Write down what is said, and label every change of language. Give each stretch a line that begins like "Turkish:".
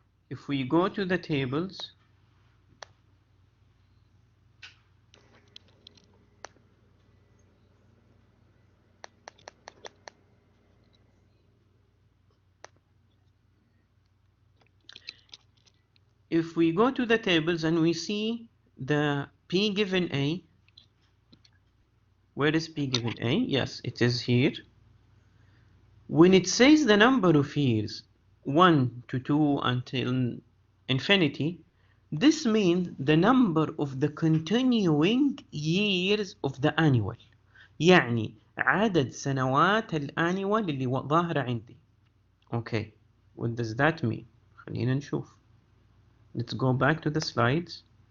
English: If we go to the tables, if we go to the tables and we see the P given A, where is P given A? Yes, it is here. When it says the number of years 1 to 2 until infinity, this means the number of the continuing years of the annual.
Arabic: يعني عدد سنوات الانيوال اللي ظاهرة عندي.
English: Okay, what does that mean?
Arabic: خلينا نشوف.
English: Let's go back to the slides.